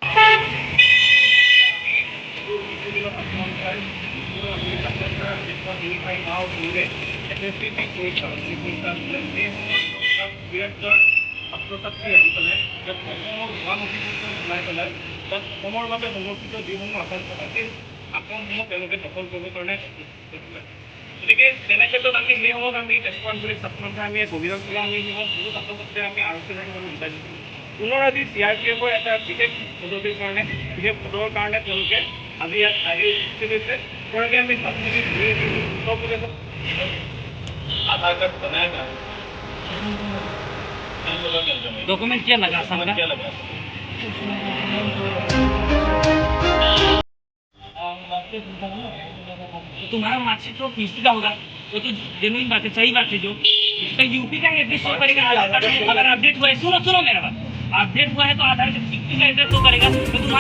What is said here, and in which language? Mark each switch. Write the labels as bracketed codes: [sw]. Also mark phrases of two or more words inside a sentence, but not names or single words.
[as] ছাত্ৰ-ছাত্ৰী আহি পেলাই ইয়াত অসমৰ ভুৱা নথি-পত্ৰ ওলাই পেলাই তাত অসমৰ বাবে সমৰ্পিত যিসমূহ আসন থকা সেই আসনসমূহ তেওঁলোকে দখল কৰিবৰ কাৰণে গতিকে তেনে ক্ষেত্ৰত আমি সেই সময়ত আমি তেজপুৰ আঞ্চলিক ছাত্ৰ সন্থাই আমি অভিযান চলাই আমি সেই বহু ছাত্ৰ ছাত্ৰীয়ে আমি আৰক্ষী আমি বুজাই দিছোঁ। পুনৰ আজি CRPFৰ এটা বিশেষ পদ্ধতিৰ কাৰণে বিশেষ পদৰ কাৰণে তেওঁলোকে আজি ইয়াত আহি উপস্থিত হৈছে। গতিকে আমি উত্তৰ প্ৰদেশত [hi] आधार कार्ड बनाया था डॉक्यूमेंट क्या लगा सबका क्या लगा तुम्हारा मार्कशीट तो किसी का होगा वो तो जेन्युइन बात है सही बात है जो इसका यूपी का एड्रेस शो करेगा अगर अपडेट हुआ है सुनो मेरा बात अपडेट हुआ है तो आधार कार्ड का एड्रेस शो करेगा तो तुम्हारा